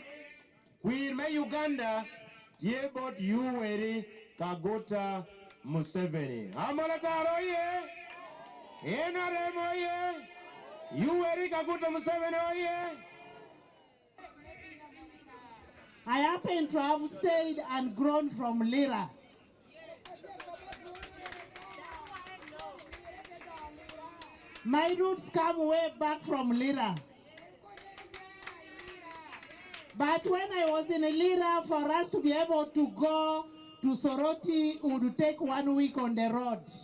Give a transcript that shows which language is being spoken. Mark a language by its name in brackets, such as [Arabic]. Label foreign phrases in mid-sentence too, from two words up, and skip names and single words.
[Lango (Uganda)] Queen me Uganda tiye bot Yoweri Kaguta Museveni. Amolatar oye. NRM oye. Yoweri Kaguta Museveni oye. [English] I happen to have stayed and grown from Lira. My roots come way back from Lira. But when I was in Lira, for us to be able to go to Soroti, it would take 1 week on the road.